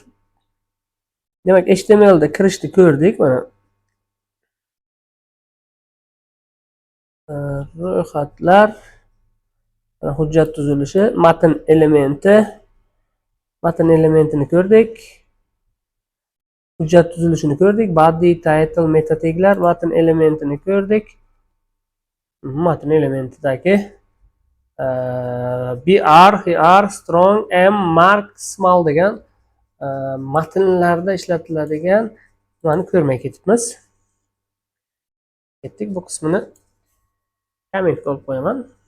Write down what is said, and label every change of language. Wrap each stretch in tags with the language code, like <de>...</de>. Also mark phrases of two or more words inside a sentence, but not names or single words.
<uz>Demak, HTML da kirishni ko'rdik. Mana ro'yxatlar, hujjat tuzilishi, matn elementini ko'rdik. Hujjat tuzilishini ko'rdik. Body, title, meta taglar, matn elementini ko'rdik. Matn elementidagi BR, HR, strong, M, mark, small degan matnlarda ishlatiladigan nimani ko'rmay ketibmiz. Ketdik, bu qismini komment olib qo'yaman.</uz>